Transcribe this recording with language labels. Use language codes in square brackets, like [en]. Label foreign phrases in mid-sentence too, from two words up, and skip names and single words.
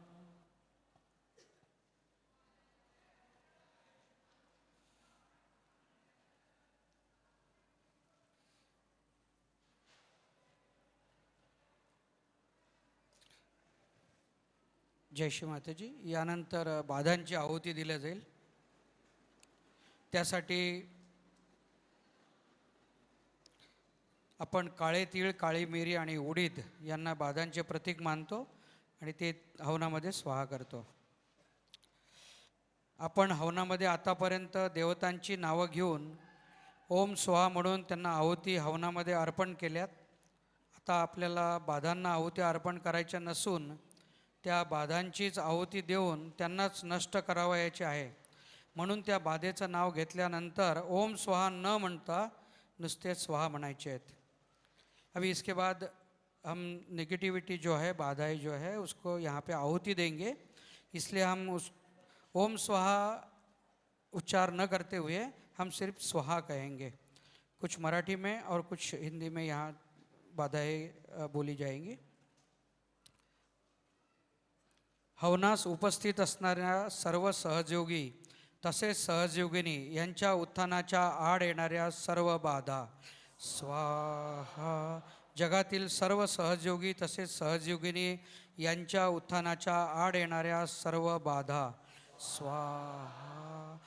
[mr] जय श्री माताजी. यानंतर बाधांची आहुती दिल्या जाईल. त्यासाठी आपण काळे तीळ, काळी मिरी आणि उडीद यांना बाधांचे प्रतीक मानतो आणि ते हवनामध्ये स्वाहा करतो. आपण हवनामध्ये आतापर्यंत देवतांची नावं घेऊन ओम स्वाहा म्हणून त्यांना आहुती हवनामध्ये अर्पण केल्यात. आता आपल्याला बाधांना आहुती अर्पण करायच्या नसून त्या बाधांचीच आहुती देऊन त्यांनाच नष्ट करावयाचे आहे. म्हणून त्या बाधेचं नाव घेतल्यानंतर ओम स्वाहा न म्हणता नुसते स्वाहा म्हणायचे आहेत. [hi] अभी इसके बाद हम नेगेटिविटी जो है, बाधाएं जो है, उसको यहाँ पे आहुति देंगे. इसलिए हम ओम स्वाहा उच्चार न करते हुए हम सिर्फ स्वाहा कहेंगे। कुछ मराठी में और कुछ हिंदी में यहाँ बाधाएं बोली जाएंगी। [mr] हवनास उपस्थित असणाऱ्या सर्व सहयोगी तसेच सहयोगिनी यांच्या उत्थानाच्या आड येणाऱ्या सर्व बाधा स्वाहा। जगातील सर्व सहयोगी तसेच सहयोगिनी यांच्या उत्थानाच्या आड येणाऱ्या सर्व बाधा स्वाहा।